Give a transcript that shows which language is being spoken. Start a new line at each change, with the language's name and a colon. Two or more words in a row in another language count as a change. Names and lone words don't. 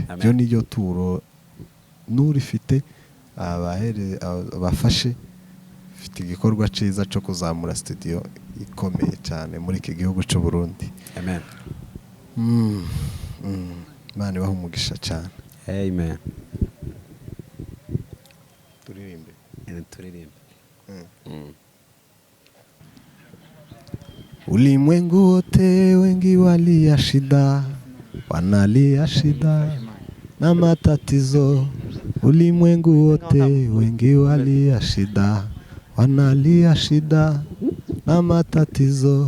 Rundi: Byo niyo turo nurifite abafashe fite igikorwa ciza cyo kuzamura studio ikomeye cyane muri iki gihugu cy'u Burundi. Amen. Imana ibaha umugisha cyane. Amen. Turirimbe.
Swahili: Ulimwengu wote wengi walia shida, wanalia shida na matatizo. Ulimwengu wote wengi walia shida, wanalia shida na matatizo.